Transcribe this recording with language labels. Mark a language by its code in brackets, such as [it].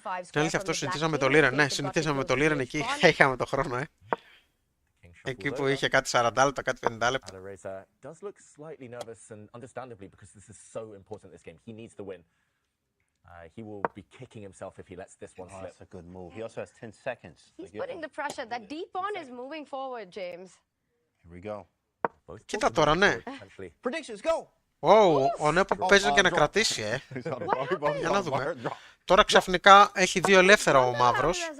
[el] Την αλήθεια, αυτό συζητήσαμε το Liren. Ναι, συζητήσαμε με το Liren εκεί. Είχαμε το χρόνο, Εκεί που είχε κάτι 40 λεπτά, κάτι 50 λεπτά. [en] Alireza does look slightly nervous and understandably because this is so important this game. He needs the win. He will be kicking himself if he lets this one slip. That's a good move. He also has 10 seconds. He's putting the pressure. That deep pawn is moving forward, James. Here we go. [el] Κοίτα τώρα, ναι. [en] Predictions, go! [el] Ο Nepo παίζει και να κρατήσει, Για να δούμε. Τώρα ξαφνικά έχει δύο ελεύθερα ο μαύρος.